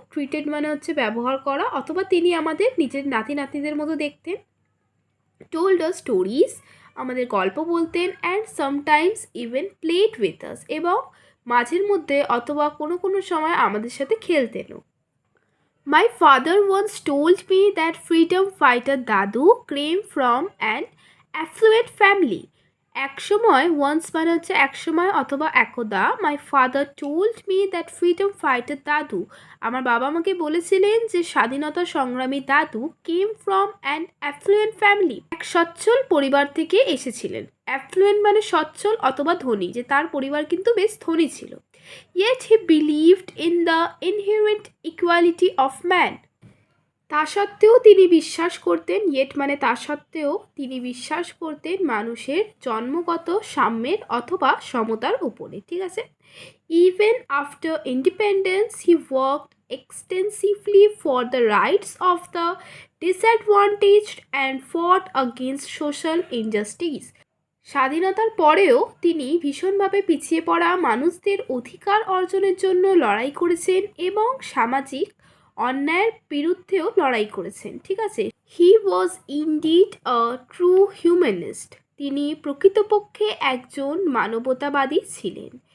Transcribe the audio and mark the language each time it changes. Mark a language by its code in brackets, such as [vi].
[bn] Treated মানে হচ্ছে ব্যবহার করা, অথবা তিনি আমাদের নিজের নাতি নাতনিদের মতো দেখতেন। [en] told us stories, [bn] আমাদের গল্প বলতেন। [en] and sometimes even played with us, [bn] এবং মাঝের মধ্যে অথবা কোনো কোনো সময় আমাদের সাথে খেলতেনও। [en] My father once told me that freedom fighter Dadu came from an affluent family. [bn] একসময়, once মানে হচ্ছে একসময় অথবা একদা, [en] my father told me that freedom fighter [bn] দাদু, আমার বাবা আমাকে বলেছিলেন যে স্বাধীনতা সংগ্রামী দাদু [en] came from an affluent family, [bn] এক সচ্ছল পরিবার থেকে এসেছিলেন। affluent মানে সচ্ছল অথবা ধনী, যে তার পরিবার কিন্তু বেশ ধনী ছিল। [en] Yet he believed in the inherent equality of man. [bn] তা সত্ত্বেও তিনি বিশ্বাস করতেন, ইয়েট মানে তা সত্ত্বেও তিনি বিশ্বাস করতেন মানুষের জন্মগত সাম্যের অথবা সমতার উপরে, ঠিক আছে? [en] Even after independence, he worked extensively for the rights of the disadvantaged and fought against social injustice. [bn] স্বাধীনতার পরেও তিনি ভীষণভাবে পিছিয়ে পড়া মানুষদের অধিকার অর্জনের জন্য লড়াই করেছেন এবং সামাজিক অন্যায়ের বিরুদ্ধেও লড়াই করেছেন, ঠিক আছে? [en] he was indeed a true humanist, [bn] তিনি প্রকৃতপক্ষে একজন মানবতাবাদী ছিলেন।